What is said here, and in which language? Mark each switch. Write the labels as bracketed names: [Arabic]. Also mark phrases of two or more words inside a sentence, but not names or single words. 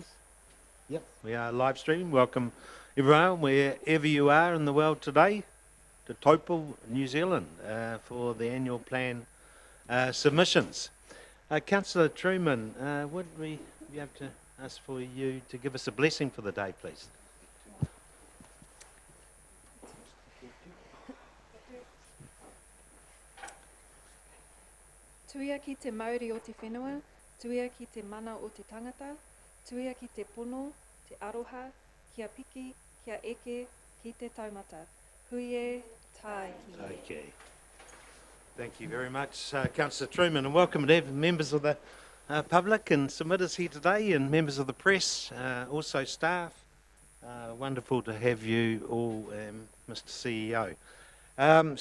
[English] Yep, we are live streaming. Welcome everyone, wherever you are in the world today, to Taupō, New Zealand, for the annual plan submissions. Councillor Truman, would we be able to ask for you to give us a blessing for the day, please? [Māori] Tuia ki te Māori o te whenua, tuia ki te mana o te tangata, tuia ki te pono, te aroha, kia piki, kia eke, ki te taumata. Huie tai ki. [English] Okay. Thank you very much, Councillor Truman, and welcome to members of the public and submitters here today, and members of the press, also staff. Wonderful to have you all, Mr. CEO.